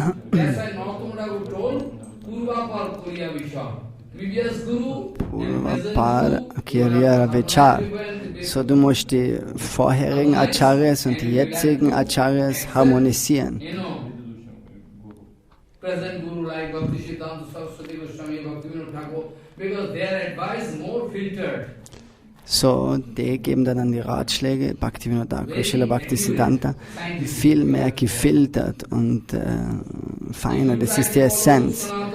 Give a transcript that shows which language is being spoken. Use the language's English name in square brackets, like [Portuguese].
[English] That's why Narottam told Purva Par Kuriya Vishwa. Previous Guru and present Guru, [Bangla] Kirya Vichar. [German] So, du musst die vorherigen Acharyas und die jetzigen Acharyas harmonisieren. [English] you know, present Guru like Bhakti Siddhanta Saraswati Goswami, Bhaktivinoda Thakur, because their advice more filtered. [German] So, die geben dann die Ratschläge, Bhaktivinoda Thakur, Srila Bhaktisiddhanta, viel mehr gefiltert und feiner. Das ist die Essenz.